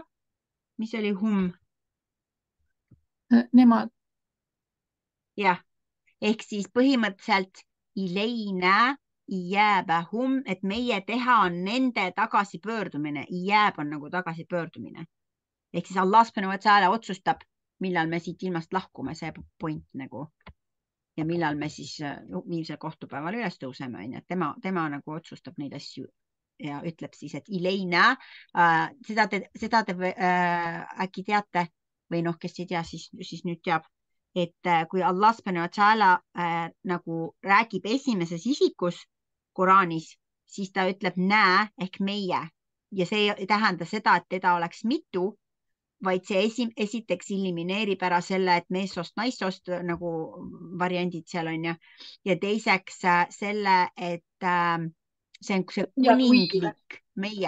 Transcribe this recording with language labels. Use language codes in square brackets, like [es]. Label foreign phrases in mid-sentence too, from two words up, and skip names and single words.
[et] Mis oli hum? Nemad. Jah, ehk siis põhimõtteliselt [ar] إلينا إيابهم, [et] et meie teha on nende tagasipöördumine. Iyab on nagu tagasipöördumine. Ehk siis [ar] الله سبحانه وتعالى [et] otsustab, millal me siit ilmast lahkume, see point nagu. Ja millal me siis viimsel kohtupäeval üles tõuseme, tema nagu otsustab neid asju ja ütleb siis, et Ileina, seda te äkki teate või noh, kes ei tea, siis nüüd teab, et kui [ar] الله سبحانه وتعالى [et] nagu räägib esimeses isikus Koraanis, siis ta ütleb näe ehk meie ja see ei tähenda seda, et teda oleks mitu, vaid see esiteks elimineerib ära selle, et meessoost, naissoost nagu variandid seal on ja teiseks selle, et see on see kuninglik meie.